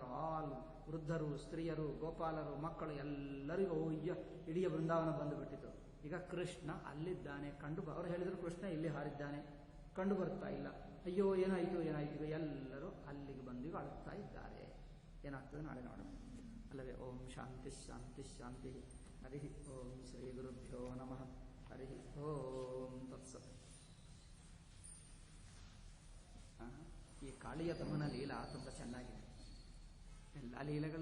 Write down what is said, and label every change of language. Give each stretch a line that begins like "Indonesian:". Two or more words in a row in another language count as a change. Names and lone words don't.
Kannada: ಆಲ್ ವೃದ್ಧರು, ಸ್ತ್ರೀಯರು, ಗೋಪಾಲರು, ಮಕ್ಕಳು ಎಲ್ಲರಿಗೂ ಇಡೀ ಬೃಂದಾವನ ಬಂದುಬಿಟ್ಟಿತು. ಈಗ ಕೃಷ್ಣ ಅಲ್ಲಿದ್ದಾನೆ ಅವರು ಹೇಳಿದ್ರು ಕೃಷ್ಣ ಇಲ್ಲಿ ಹಾರಿದ್ದಾನೆ, ಕಂಡು ಬರ್ತಾ ಇಲ್ಲ. ಅಯ್ಯೋ ಏನಾಯಿತು ಎಲ್ಲರೂ ಅಲ್ಲಿಗೆ ಬಂದು ಅಳುತ್ತಾ ಇದ್ದಾರೆ. ಏನಾಗ್ತದೆ ನಾಳೆ ನೋಡೋಣ ಅಲ್ಲವೇ?
Sanskrit: ಓಂ ಶಾಂತಿ ಶಾಂತಿ ಶಾಂತಿ. ಹರಿ ಓಂ ಶ್ರೀ ಗುರುಭ್ಯೋ ನಮಃ. ಹರಿ ಓಂ ತತ್ಸತ್.
Kannada: ಈ ಕಾಳಿಯ ದಮನ ಲೀಲಾ ತುಂಬ ಚೆನ್ನಾಗಿದೆ. ಎಲ್ಲ ಲೀಲೆಗಳು